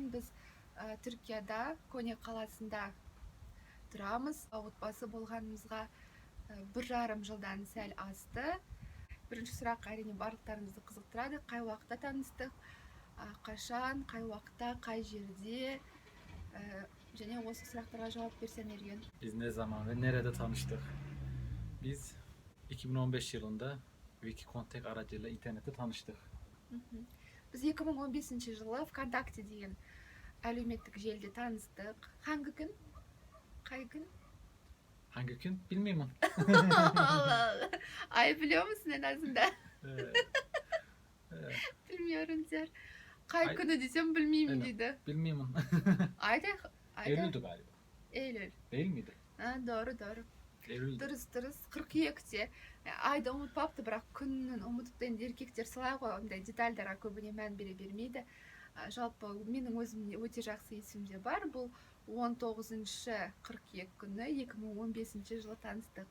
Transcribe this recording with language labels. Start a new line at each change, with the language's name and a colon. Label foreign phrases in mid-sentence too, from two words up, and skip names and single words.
Kazakh: Біз Түркияда Коне қаласында тұрамыз. Отбасы болғанымызға 1,5 жылдан сәл асты. Бірінші сұрақ әрине барлықтарыңызды қызықтырады. Қай уақытта таныстық, қашан, қай уақытта, қай жерде, және осы сұрақтарға жауап берсең Ерген.
Turkish: Biz ne zaman ve nerede tanıştık? Biz 2015 yılında Wikicontact aracıyla internette tanıştık.
Kazakh: Біз 2015 жылы ВКонтакте деген әлеуметтік желіде таныстық.
Turkish: Hangi gün?
Kazakh: Қай күн?
Turkish: Hangi gün? Bilmiyorum. Ай, biliyor musun en azından? Bilmiyorum der.
Kazakh: Қай күні десем білмеймін дейді.
Turkish: Bilmiyorum. Ayda. Eylül'dü galiba. Eylül. Değil miydi? Doğru. Eylül'dü.
Kazakh: Дұрыс. Қыркүйекте. Айды ұмытпапты, бірақ күнін ұмытыпты. Енді еркектер солай ғой, ондай детальдарға көбіне мән бере бермейді. Жалпы менің өзім өте жақсы есімде бар. Бұл 19 қыркүйек күні 2015 жылы таныстық.